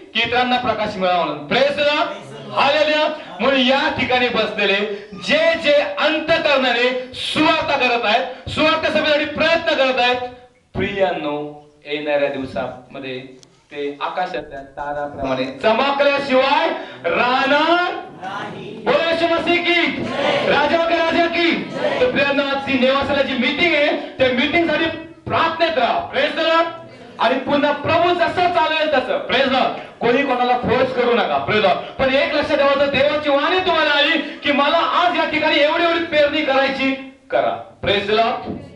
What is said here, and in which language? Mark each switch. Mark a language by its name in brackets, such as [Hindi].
[Marathi] की इतरांना प्रकाश मिळावा म्हणून. [English] Praise lord. [Marathi] हालेलुया. म्हणून या ठिकाणी बसलेले जे जे अंतःकरणाने सुवार्ता करत आहेत, सुवार्ता सभेसाठी प्रयत्न करत आहेत, प्रियांनो येणाऱ्या दिवसामध्ये ते आकाशातल्या ताराप्रमाणे चमकल्याशिवाय राहणार नाही. [Hindi] बोला येशू मसीह की राजा की. [Marathi] तर प्रियांनो आजची नेवासाची मीटिंग आहे, त्या मीटिंग साठी प्रार्थनेत राहा. [English] Praise lord. [Marathi] आणि पुन्हा प्रभू जसं चालेल तसं. [English] Praise lord. [Marathi] कोणी कोणाला फोर्स करू नका. Praise Lord. पण एक लक्षात ठेवायचं, देवाची वाणी तुम्हाला आली की मला आज या ठिकाणी एवढी पेरणी करायची, करा. [English] Praise lord.